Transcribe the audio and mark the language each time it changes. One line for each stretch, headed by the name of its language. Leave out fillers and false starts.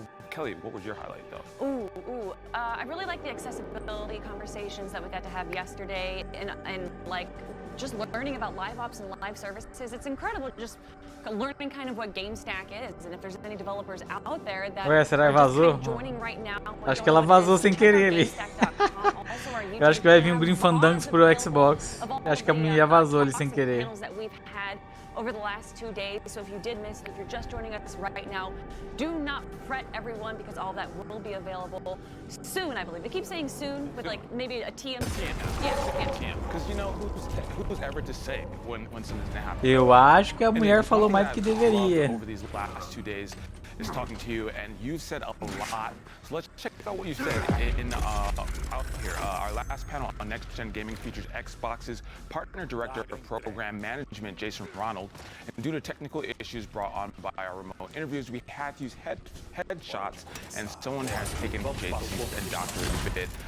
English: Kelly, what was your highlight, though? I really like the accessibility conversations that we got to have yesterday, and like just learning about live ops and live services. It's incredible just learning kind of what GameStack is, and if there's any developers out there that
Portuguese: Ué, será que vazou?
English: joining right now.
Portuguese: Acho que ela vazou sem querer ali. Eu acho que vai vir um Grim Fandangos pro Xbox. Eu acho que a mulher vazou ali sem querer.
English: Over the last 2 days, so if you did miss, if you're just joining us right now, do not fret, everyone, because all that will be available soon, I believe. They keep saying soon, with like maybe a TM soon. Yeah. Because you know, who's ever to say when something's gonna happen?
Portuguese: Eu acho que a mulher falou mais do que deveria.
English: Over these last 2 days is talking to you, and you said a lot. So let's check out what you said in out here. Our last panel on Next Gen Gaming features Xbox's partner director of program management, Jason Ronald. And due to technical issues brought on by our remote interviews, we had to use headshots, and someone has taken Jason and doctored a bit.